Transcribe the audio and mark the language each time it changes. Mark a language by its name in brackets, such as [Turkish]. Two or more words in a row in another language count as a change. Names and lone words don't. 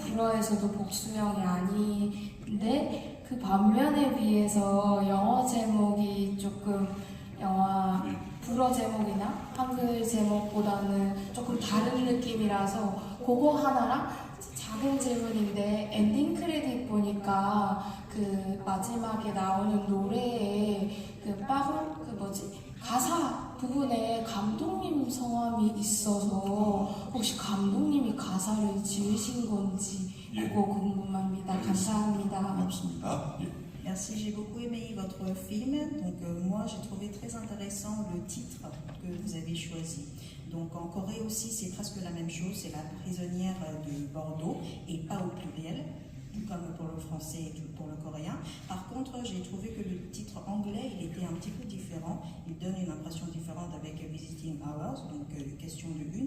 [Korean] 불어에서도 복수형이 아닌데 그 반면에 비해서 영어 제목이 조금 영화 불어 제목이나 한글 제목보다는 조금 다른 느낌이라서 그거 하나랑 작은 질문인데 엔딩 크레딧 보니까 그 마지막에 나오는 노래에 그 가사 부분에 감독님 성함이 있어서 혹시 감독님이 가사를 지으신 건지 그거 궁금합니다. 감사합니다. 고맙습니다. 예. [French] Merci, j'ai beaucoup aimé votre film. Donc moi j'ai trouvé très intéressant le titre que vous avez choisi. Donc en Corée aussi c'est presque la même chose, c'est la prisonnière de Bordeaux et pas au pluriel, tout comme pour le français et pour le coréen. Par contre j'ai trouvé que le titre anglais il était un petit peu différent, il donne une impression différente avec Visiting Hours, donc question de une.